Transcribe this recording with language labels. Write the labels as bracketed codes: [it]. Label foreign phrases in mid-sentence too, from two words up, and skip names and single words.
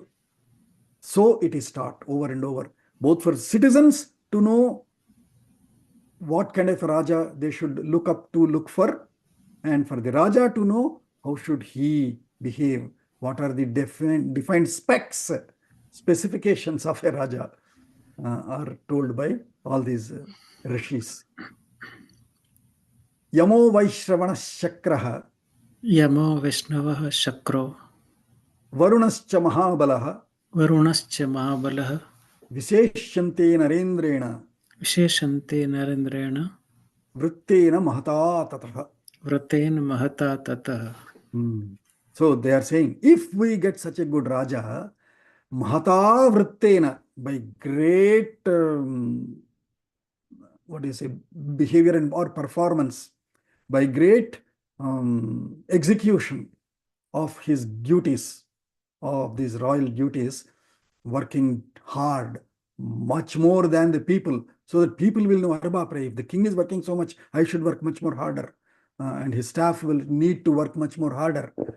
[en] So it is taught over and over, both for citizens to know what kind of Raja they should look up to, look for, and for the Raja to know how should he behave, what are the defined specs, specifications of a Raja are told by all these rishis. [sa] Yamo Vaishravana Shakraha Yamo Vaishnavaha Shakro Varunascha Mahabalaha Varunascha Mahabalaha Visheshyante Narendrena Visheshante Narendrena Vrittena Mahata Tataha. Vraten Mahata Tataha. [en] So they are saying, if we get such a good Raja, [sa] Mahata Vrittena, [en] by great behavior or performance, by great execution of his duties, of these royal duties, working hard, much more than the people, so that people will know, if the king is working so much, I should work much more harder, and his staff will need to work much more harder.